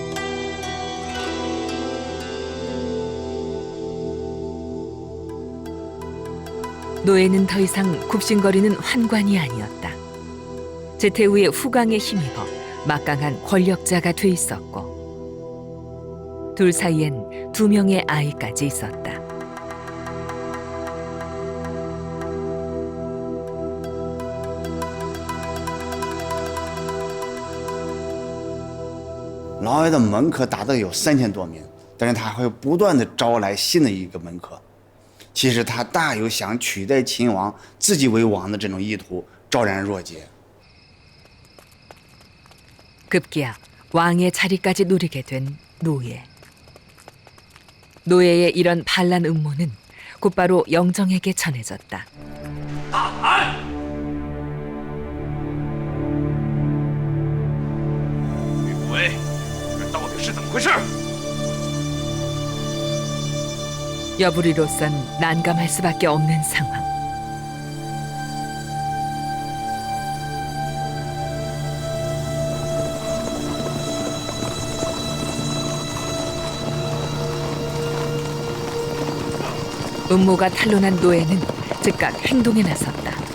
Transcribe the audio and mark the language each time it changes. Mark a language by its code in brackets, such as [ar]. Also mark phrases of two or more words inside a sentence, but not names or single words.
[ko] 노예는 더 이상 굽신거리는 환관이 아니었다. 제태후의 후광에 힘입어 막강한 권력자가 돼 있었고 둘 사이엔 2명의 아이까지 있었다. [zh] 老爷的门客达到有3000多名，但是他会不断的招来新的一个门客。其实他大有想取代秦王自己为王的这种意图，昭然若揭。 [ko] 급기야 왕의 자리까지 노리게 된 노예. 노예의 이런 반란 음모는 곧바로 영정에게 전해졌다. [zh] 吕不韦，这到底是怎么回事？ [ko] 여부리로선 난감할 수밖에 없는 상황. 음모가 탄로난 노예는 즉각 행동에 나섰다.